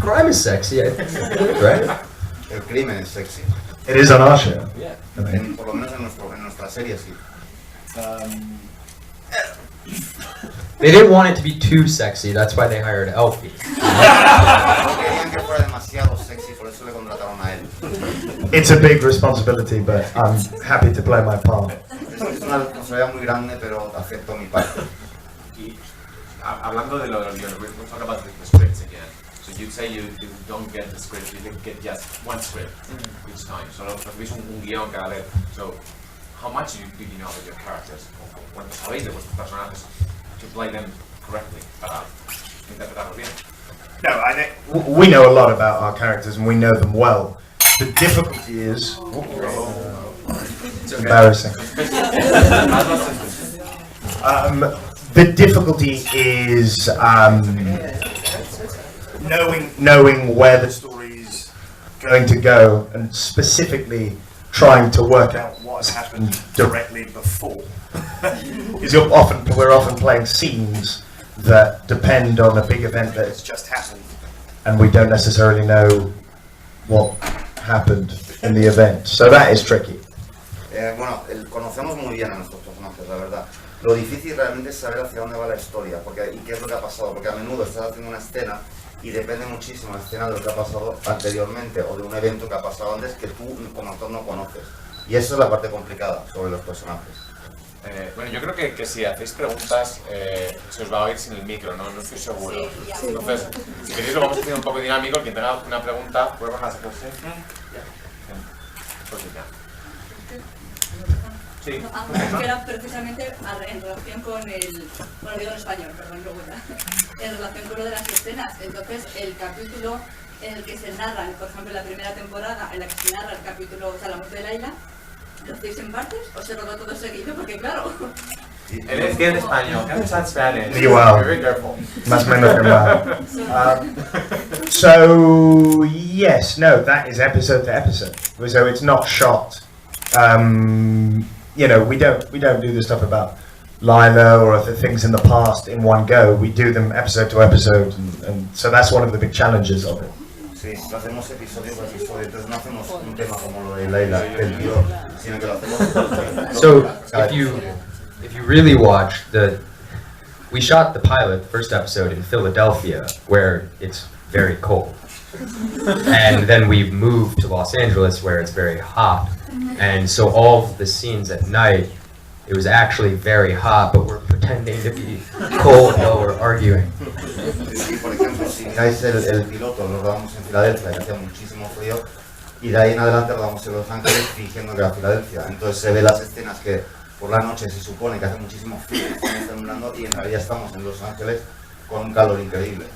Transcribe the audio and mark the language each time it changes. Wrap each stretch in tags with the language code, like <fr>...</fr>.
<en>crime is sexy, I think, right?</en> <es>El crimen es sexy.</es> <en>It is on our show. Yeah.</en> <es>Por lo menos en nuestra serie sí.</es> <en>They didn't want it to be too sexy, that's why they hired Alfie.</en> <es>No querían que fuera demasiado sexy, por eso le contrataron a él.</es> <en>It's a big responsibility, but I'm happy to play my part.</en> <es>Es una responsabilidad muy grande, pero acepto mi parte. Y hablando de lo del guion,</es> <en>we'll talk about the scripts again. So you say you don't get the script, you get just one script each time.</en> <es>Solo recibís un guión cada vez.</es> <en>So how much do you know about your characters?</en> <es>¿Cuánto sabéis de vuestros personajes</es> <en>to play them correctly</en> <es>para interpretarlos bien?</es> <en>No, I think We know a lot about our characters and we know them well. The difficulty is It's okay. embarrassing. The difficulty is knowing where the story is going to go, and specifically trying to work out what has happened directly before. Because we're often playing scenes that depend on a big event that has just happened, and we don't necessarily know what happened in the event. So that is tricky.</en> <es>Bueno, conocemos muy bien a nuestros personajes, la verdad. Lo difícil realmente es saber hacia dónde va la historia y qué es lo que ha pasado, porque a menudo estás haciendo una escena y depende muchísimo la escena de lo que ha pasado anteriormente o de un evento que ha pasado antes que tú como actor no conoces. Y eso es la parte complicada sobre los personajes. Bueno, yo creo que si hacéis preguntas se os va a oír sin el micro, no estoy seguro. Sí, Entonces, si queréis lo vamos a hacer un poco dinámico, quien tenga una pregunta, puede bajar a hacer Sí. Que era precisamente en relación con bueno, digo en español, perdón, luego ya, en relación con lo de las escenas. Entonces, el capítulo en el que se narra, por ejemplo, en la primera temporada, en la que se narra el capítulo, o sea, la muerte de Laila, ¿lo hacéis en partes o se rodó todo seguido? Porque claro... Él es en español,</es> <en>can you Spanish?</en> <es>Igual.</es> <en>Very careful.</en> <es>Más o menos que mal.</es> <en>So yes, no, that is episode to episode. So it's not shot. You know, we don't do the stuff about Lila or other things in the past in one go. We do them episode to episode, and so that's one of the big challenges of it.</en> <es>Sí, lo hacemos episodio por episodio, entonces no hacemos un tema como lo de Leila, el tío, sino que lo hacemos...</es> <en>So if you really watch we shot the pilot, the first episode in Philadelphia, where it's very cold. And then we moved to Los Angeles where it's very hot. And so all of the scenes at night, it was actually very hot, but we're pretending to be cold while we're arguing.</en> <es>Sí, por ejemplo, si miráis el piloto, lo rodamos en Filadelfia, que hacía muchísimo frío, y de ahí en adelante rodamos en Los Ángeles fingiendo que era Filadelfia. Entonces se ve las escenas que por la noche se supone que hace muchísimo frío, estamos temblando, y en realidad estamos en Los Ángeles con un calor increíble.</es>